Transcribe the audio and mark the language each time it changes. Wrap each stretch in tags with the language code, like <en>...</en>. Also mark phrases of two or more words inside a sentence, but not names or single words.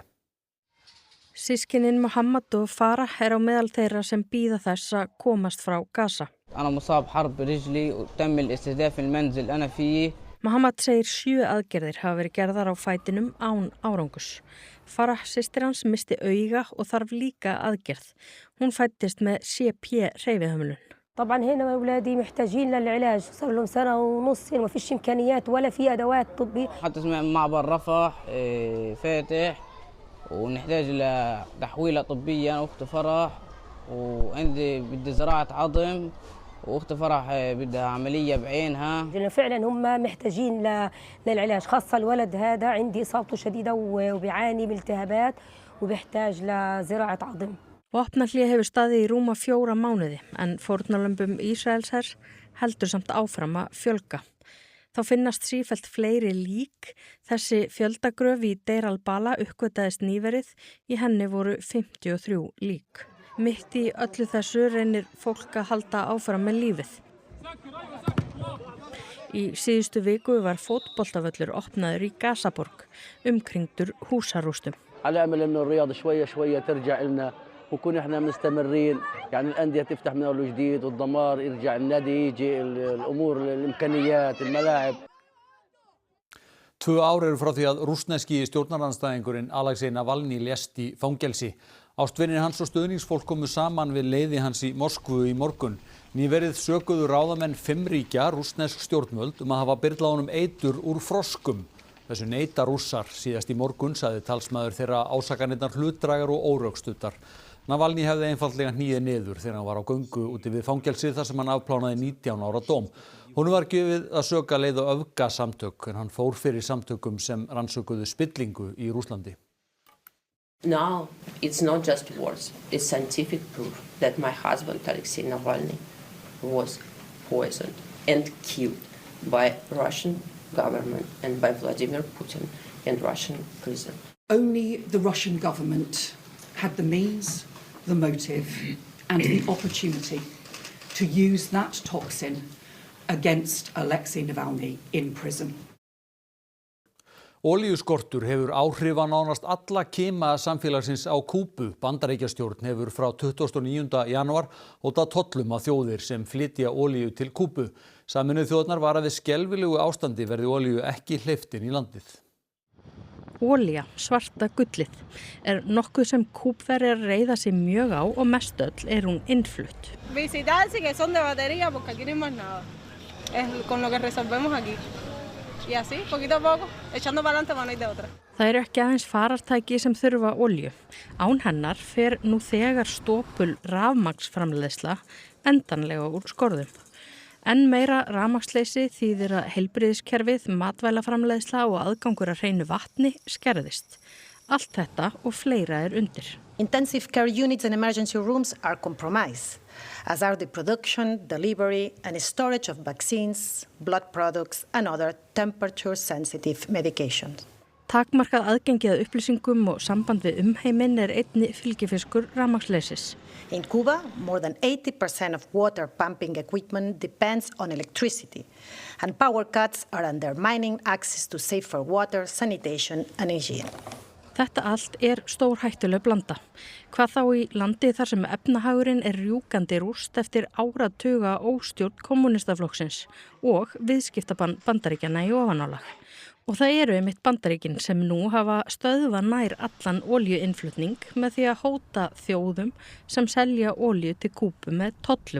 <is>Systkinin Mohammed og Farah er á meðal þeirra sem bíða þess að komast frá Gaza. Mohammed segir 7 aðgerðir hafa verið gerðar á fætinum án árangurs. Farah systir hans misti auga og þarf líka aðgerð. Hún fæddist með CP-hreyfihömlun.</is> <ar>طبعا هنا اولادي محتاجين للعلاج صار لهم 1.5 سنة ما فيش امكانيات ولا في ادوات طبيه. حتى معبر رفح فاتح ونحتاج لتحويله طبيه اخت فرح وعندي بدي زراعه عظم واخت فرح بدها عمليه بعينها. فعلا هم محتاجين للعلاج خاصه الولد هذا عندي اصابته شديده وبيعاني من التهابات وبيحتاج لزراعه عظم.</ar> <is>Vopnahlé hefur staðið í rúma 4 mánuði en fórnarlömbum Ísraelshers heldur samt áfram að fjölga. Þá finnast sífellt fleiri lík. Þessi fjöldagröf í Deir al-Bala uppgötaðist nýverið, í henni voru 53 lík. Mitt í öllu þessu reynir fólk að halda áfram með lífið. Í síðustu viku var fótboltavöllur opnaður í Gazaborg, umkringdur húsarústum.</is> <ar>وكون احنا مستمرين يعني الانديه تفتح من اول وجديد والضمار يرجع النادي يجي الامور الامكانيات الملاعب.</ar> <is>2 ár eru frá því að rússneski stjórnarandstæðingurinn Alexei Navalny lést í fangelsi. Ástvinir hans og stuðningsfólk komu saman við leiði hans í Moskvu í morgun. Nýverið sökuðu ráðamenn 5 ríkja rússnesk stjórnvöld að hafa byrlað honum eitur úr froskum. Þessu neita Rússar. Síðast í morgun sagði talsmaður þeirra ásakanirnar hlutdrægar og órökstuddar. Navalny hefði einfaldlega hnýið niður þegar hann var á göngu úti við fangelsið þar sem hann afplánaði 19 ára dóm. Honum var gefið að söka leið og öfgasamtök en hann fór fyrir samtökum sem rannsökuðu spillingu í Rússlandi.</is> <en>Now it's not just words, it's scientific proof that my husband Alexei Navalny was poisoned and killed by Russian government and by Vladimir Putin in Russian prison. Only the Russian government had the means, the motive and the opportunity to use that toxin against Alexei Navalny in prison.</en> <is>Olíuskortur hefur áhrif á nánast alla kima samfélagsins á Kúbu. Bandaríkjastjórn hefur frá 29. janúar hótað tollum á þjóðir sem flytja olíu til Kúbu. Sameinuðu þjóðirnar vara við skelfilegu ástandi verði olíu ekki hleypt inn í landið. Olía, svarta gullið, nokkuð sem Kúbverjar reiða sig mjög á og mest öll hún innflutt.</is> <es>Visitar sí que son de batería porque aquí no hay más nada. Es con lo que resolvemos aquí. Y así, poquito a poco, echando para adelante, no hay de otra.</es> <is>Það ekki aðeins farartæki sem þurfa olíu. Án hennar fer nú þegar stopul rafmagnsframleiðsla endanlega úr skorðum. Enn meira rafmagnsleysi þýðir að heilbrigðiskerfið, matvælaframleiðsla og aðgangur að hreinu vatni skerðist. Allt þetta og fleira undir.</is> <en>Intensive care units and emergency rooms are compromised, as are the production, delivery and storage of vaccines, blood products and other temperature-sensitive medications.</en> <is>Takmarkað aðgengi að upplýsingum og samband við umheiminn einni fylgifiskur rafmagnsleysis.</is> <en>In Cuba, more than 80% of water pumping equipment depends on electricity, and power cuts are undermining access to safer water, sanitation and hygiene.</en> <is>Þetta allt stórhættuleg blanda. Hvað þá í landi þar sem efnahagurinn rjúkandi rúst eftir áratuga óstjórn kommunistaflokksins og viðskiptabann Bandaríkjanna í ofanálag. Og það einmitt Bandaríkin sem nú hafa stöðvað nær allan olíuinnflutning með því að hóta þjóðum sem selja olíu til Kúbu með tollum.</is>